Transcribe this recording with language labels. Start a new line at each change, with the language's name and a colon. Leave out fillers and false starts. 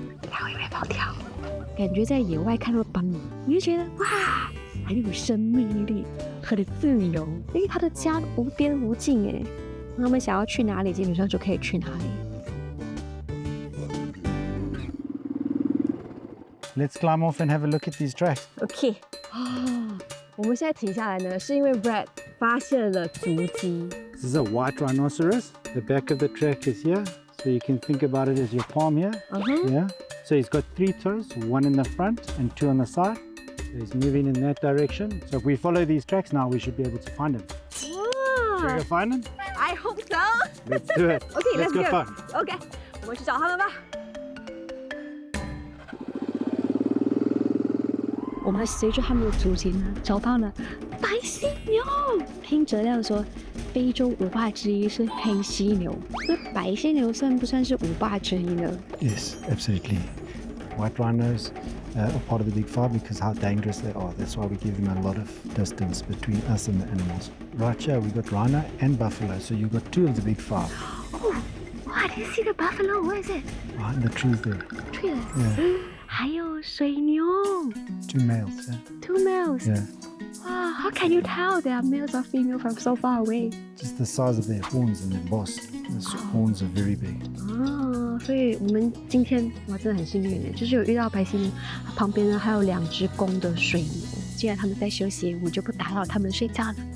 Chinese: 它会不会跑跳？感觉在野外看到斑马，你就觉得哇，很还有生命力和的自由，因为他的家无边无尽哎，他们想要去哪里，基本上就可以去哪里。
English: Let's climb off and have a look at these tracks.
Chinese: OK， 我们现在停下来呢，是因为 Brad 发现了足迹。
English: This is a white rhinoceros. The back of the track is here, so you can think about it as your palm here. Yeah. So he's got 3 toes, 1 in the front and 2 on the side. So he's moving in that direction. So if we follow these tracks now, we should be able to find him. Should we go find him? I hope so. Let's do it. OK，let's go find.
Chinese: OK， 我们去找他们吧。我们随着他们的足迹呢，找到了白犀牛。听哲亮说，非洲5霸之一是黑犀牛，那白犀牛算不算是5霸之一呢？
English: Yes, absolutely. White rhinos are part of the big five because how dangerous they are. That's why we give them a lot of distance between us and the animals. Right here, we got rhino and buffalo, so you've got 2 of the big 5. Oh, I didn't see the buffalo. Where is it? Right in the trees there. Tree. Yeah.
Chinese: 还有水牛
English: 2 males. Yeah. ，2 males. Yeah. Wow, how can you tell they are males or female from so far away? Just the size of their horns and their boss. Those horns are very big.
Chinese: 所以我们今天哇真的很幸运耶，就是有遇到白犀牛，旁边呢还有2只公的水牛。既然他们在休息，我们就不打扰他们睡觉了。